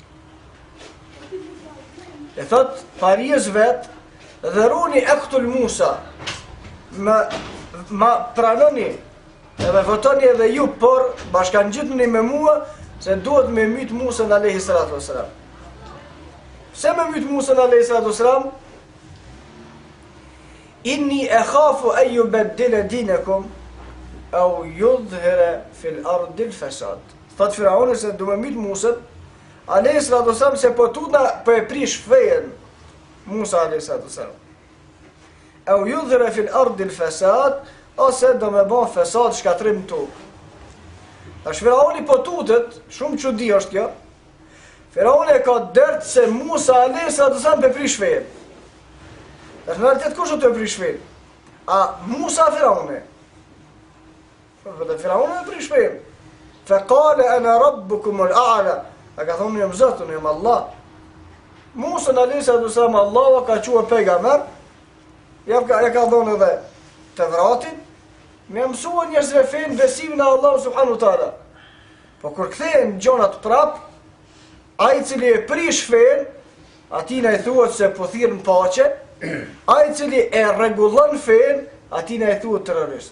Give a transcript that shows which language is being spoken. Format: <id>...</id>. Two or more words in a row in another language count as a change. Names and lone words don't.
<sq>E thot parijës vet,</sq> <ar>ذروني أقتل موسى.</ar> <sq>Ma pranoni edhe votoni edhe ju, por bashkangjitni me mua se duhet me myt Musa</sq> <ar>عليه الصلاة والسلام.</ar> <sq>Se me myt</sq> <ar>موسى عليه الصلاة والسلام، إني أخاف أن يبدل دينكم أو يظهر في الأرض الفساد.</ar> <sq>Thot Firauni se do me myt Musa</sq> <ar>عليه الصلاة والسلام</ar> <sq>se po tutna po e prish fejen Musa</sq> <ar>عليه الصلاة والسلام. أو يظهر في الأرض الفساد,</ar> <sq>ose do me bën fesad, shkatrim tokë. Tash Firauni po tutet, shumë çudi është kjo. Firauni ka dërt se Musa</sq> <ar>عليه الصلاة والسلام</ar> <sq>pe prish fejen. Tash në realitet kush do të prish fejen? A Musa Firauni? Firauni e prish fejen.</sq> <ar>فقال أنا ربكم الأعلى.</ar> <sq>A ka thonë jam Zoti, jam Allah. Musa</sq> <ar>عليه الصلاة والسلام</ar> <sq>Allahu ka thënë pejgamber, ja ka thonë edhe të vratin, me mësua njerëzve fejnë besimin e Allahu</sq> <ar>سبحانه وتعالى.</ar> <sq>Po kur kthehen gjonat prap, ai cili e prish fejnë, atina i thuhet se po thirrën paqe, ai cili e rregullon fejnë, atina i thuhet terrorist.</sq>